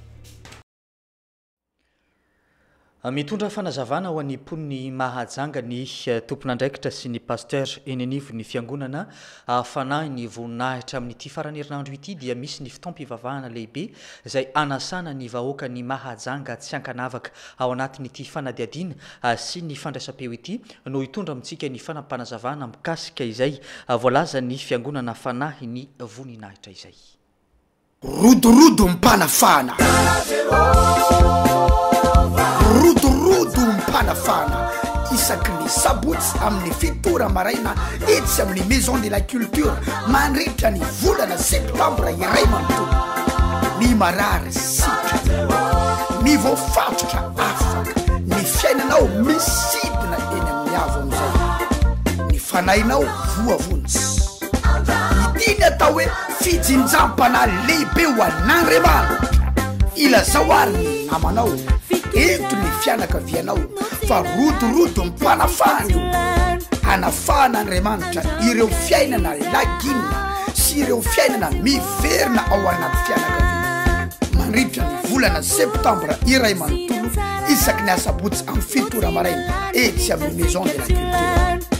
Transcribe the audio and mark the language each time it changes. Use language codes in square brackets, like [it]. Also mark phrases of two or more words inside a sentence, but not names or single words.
[mg] Mitondra fanazavana ho an'ny poniny Mahajanga ny tompon'andraikitra sy ny pasteur eny anivo ny fiangonana fanahy ny voninahitra amin'ity farany herinandro ity dia misy ny fitaom-pivavahana lehibe izay anasana ny vahoaka ny Mahajanga tsy ankanavaka ao anatin'ity fanadiadiana sy ny fandraisam-peo ity no hitondra amintsika ny fanampanazavana mikasika izay voalaza ny fiangonana fanahy ny voninahitra izay. Rodorodo mpanafana rodorodo mpanafana isaky ny sabotsy amin'ny fitora maraina etsy amin'ny [fr] maison de la culture [mg] mandritra ny volana septambra iray manontolo ny marary sitra ny voafatotra afaka ny fiainanao misidina eny amin'ny avo amizay ny fanahinao voavontsy itiny atao hoe fijinjampana lehibe ho an'Andriamanitra ilazao ary ny namanao ento ny fianakavianao fa rodorodo mpanafana anafahana Andriamanitra ireo fiainana laginina sy ireo fiainana miverina ao anaty fianakavia mandritra ny volana septambra iray manontolo isaky ny asabotsy amin'ny fitora maraina etsy amin'ny [fr] maison de la culture